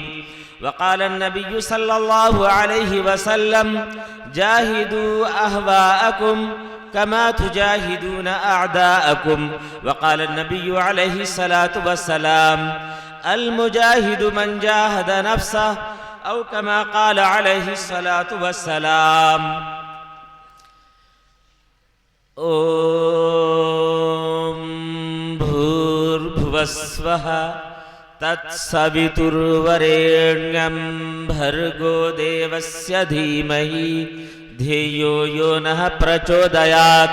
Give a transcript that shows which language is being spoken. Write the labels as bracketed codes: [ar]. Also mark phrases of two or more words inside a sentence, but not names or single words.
[ar] وقال النبي صلى الله عليه وسلم: جاهدوا أهواءكم كما تجاهدون أعداءكم. وقال النبي عليه الصلاة والسلام: المجاهد من جاهد نفسه، أو كما قال عليه الصلاة والسلام. [sa] ओम भूर्भुवस्वः तत्सवितुर्वरेण्यं भर्गो देवस्य धीमहि धियो यो नः प्रचोदयात्.